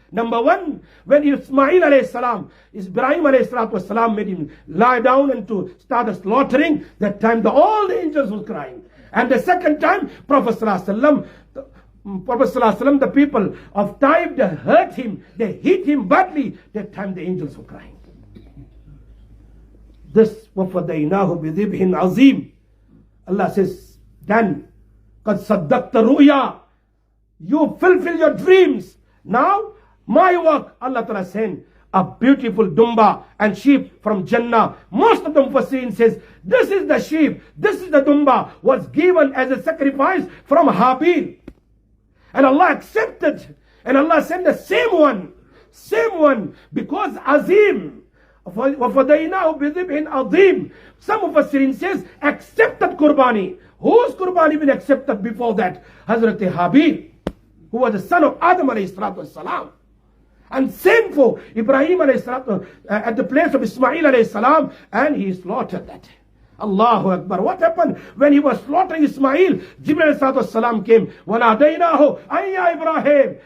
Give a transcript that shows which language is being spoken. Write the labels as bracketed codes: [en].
[en] Number 1, when Ismail alayhi salam, Ibrahim alayhi salatu wasalam made him lie down and to start the slaughtering, that time all the angels were crying. And the second time, Prophet sallallahu alaihi wasallam, the people of Taif, they hurt him, they hit him badly, that time the angels were crying. [ar] This, وَفَدَيْنَاهُ بِذِبْهٍ عَظِيمٍ. [en] Allah says, then, [ar] قَدْ صَدَّقْتَ رُؤْيَا. [en] You fulfill your dreams. Now, my work, Allah Ta'ala sent a beautiful dumba and sheep from Jannah. Most of the Mufassirin says, this is the sheep, this is the dumba, was given as a sacrifice from Habil. And Allah accepted. And Allah sent the same one, because Azim. [ar] وَفَدَيْنَاهُ بِذِبْهٍ عَظِيمٍ. [en] Some Mufassirin says, accepted Qurbani. Whose Qurbani been accepted before that? Hazrat Habil, who was the son of Adam alayhi salatu wasalam. And same for Ibrahim alayhi salatu, at the place of Ismail alayhi salam, and he slaughtered that. Allahu Akbar. What happened when he was slaughtering Ismail? Jibreel alayhi salatu wasalam came. [ar] وَنَادَيْنَاهُ أَيَّا Ibrahim.